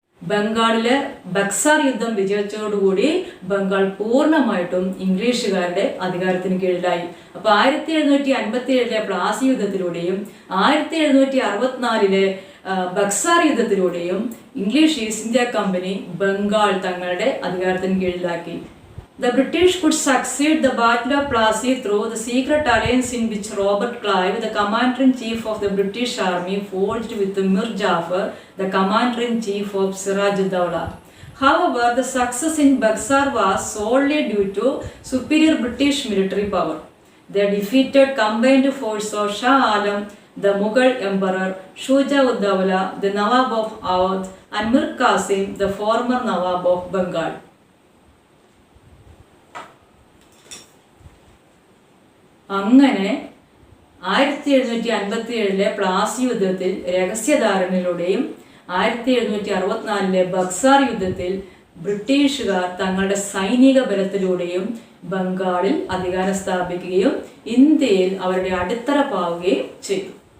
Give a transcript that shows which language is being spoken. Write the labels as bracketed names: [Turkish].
[Malayalam] ബംഗാളിലെ ബക്സാർ യുദ്ധം വിജയിച്ചതോടുകൂടി ബംഗാൾ പൂർണ്ണമായിട്ടും ഇംഗ്ലീഷുകാരുടെ അധികാരത്തിന് കീഴിലായി. അപ്പൊ 1757 Plassey യുദ്ധത്തിലൂടെയും 1764 Buxar യുദ്ധത്തിലൂടെയും English east India company Bengal തങ്ങളുടെ അധികാരത്തിന് കീഴിലാക്കി. [English] The British could succeed the Battle of Plassey through the secret alliance in which Robert Clive, the commander-in-chief of the British Army, forged with Mir Jafar, the commander-in-chief of Sirajuddaula. However, the success in Buxar was solely due to superior British military power. They defeated combined force of Shah Alam, the Mughal Emperor, Shuja Uddaula, the Nawab of Awadh, and Mir Qasim, the former Nawab of Bengal. [Malayalam] അങ്ങനെ 1757 പ്ലാസി യുദ്ധത്തിൽ രഹസ്യധാരണയിലൂടെയും 1764 ബക്സാർ യുദ്ധത്തിൽ ബ്രിട്ടീഷുകാർ തങ്ങളുടെ സൈനിക ബലത്തിലൂടെയും ബംഗാളിൽ അധികാരം സ്ഥാപിക്കുകയും ഇന്ത്യയിൽ അവരുടെ അടിത്തറ പാവുകയും ചെയ്തു.